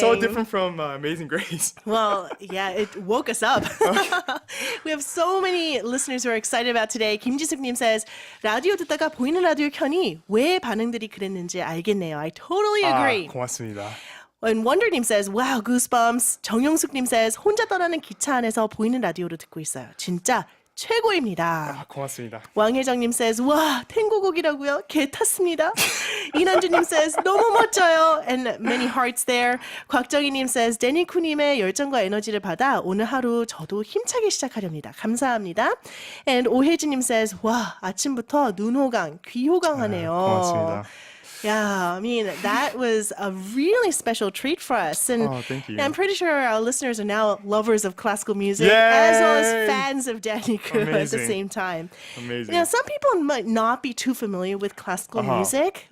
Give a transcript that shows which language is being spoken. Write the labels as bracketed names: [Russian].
[English] So different from Amazing Grace. Well, yeah, it woke us up. We have so many listeners who are excited about today. [Korean] 김지숙님 says, 라디오 듣다가 보이는 라디오 켜니 왜 반응들이 그랬는지 알겠네요. [English] I totally agree. [Korean] 고맙습니다. [English] And Wonder님 says, wow, goosebumps. [Korean] 정영숙님 says, 혼자 떠나는 기차 안에서 보이는 라디오로 듣고 있어요. 진짜 최고입니다. 고맙습니다. 왕혜정님 says, 와, 탱고곡이라고요? 개 탔습니다. 이난주님 says, 너무 멋져요. [English] And many hearts there. [Korean] 곽정희님 says, 데니쿠님의 열정과 에너지를 받아 오늘 하루 저도 힘차게 시작하렵니다. 감사합니다. And 오혜진님 says, 와, 아침부터 눈호강, 귀호강하네요. 고맙습니다. [English] Yeah, I mean, that was a really special treat for us. And thank you. I'm pretty sure our listeners are now lovers of classical music Yay! as well as fans of Danny Koo at the Amazing. same time. Amazing. You know, some people might not be too familiar with classical music.